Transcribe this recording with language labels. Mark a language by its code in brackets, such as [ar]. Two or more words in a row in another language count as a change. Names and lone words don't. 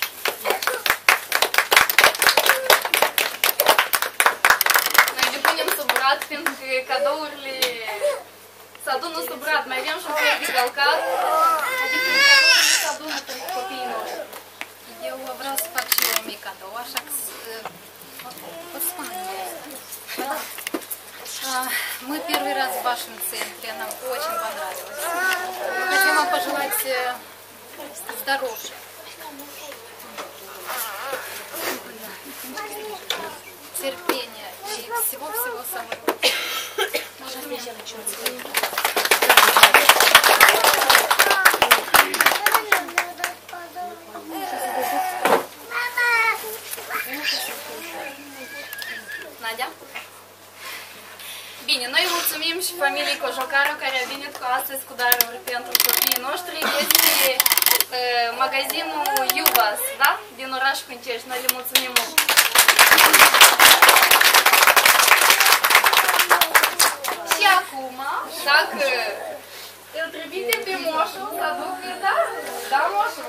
[ro] Noi depunem sub brad pentru că cadourile se adună sub brad. Mai avem și un fel de călcat, adică cadourile se adună pentru copiii noștri. Eu vreau să fac și eu un mic cadou, așa că o să spun. [ru] Мы первый раз в вашем центре, нам очень понравилось. Хочу вам пожелать здоровья, терпения и всего-всего самого. Надя? [ro] Bine, noi mulțumim și familiei Cojocaru care a venit cu astăzi cu daruri pentru copiii noștri. Este magazinul Iuvas, da? Din orașul Câncești. Noi le mulțumim mult. Și acum, dacă îl trimite pe moșul să aducă daruri, da, moșul?